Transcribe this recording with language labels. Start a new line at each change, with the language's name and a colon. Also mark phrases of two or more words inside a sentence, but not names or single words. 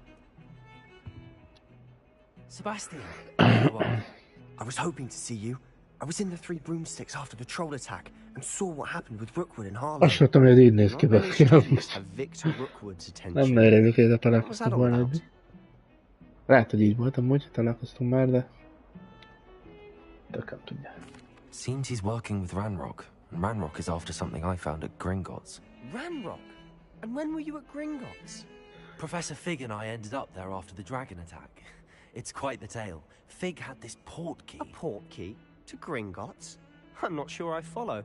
English: Sebastian, there you are. I was hoping to see you. I was in the Three Broomsticks after the troll attack and saw what happened with Rookwood and Harlow.
Hungarian: Azt mondtam, hogy ez így néz ki,
English: Not many students have Victor Rookwood's
Hungarian: nem
English: attention.
Hungarian: nagyon régen
English: What was that
Hungarian: találkoztunk
English: all
Hungarian: volna.
English: about?
Hungarian: Lehet, hogy így volt amúgy, találkoztunk már, de... Tököm tudja.
English: Seems he's working with Ranrock, and Ranrock is after something I found at Gringotts. Ranrock? And when were you at Gringotts? Professor Fig and I ended up there after the dragon attack. It's quite the tale. Fig had this port key. A port key? To Gringotts? I'm not sure I follow.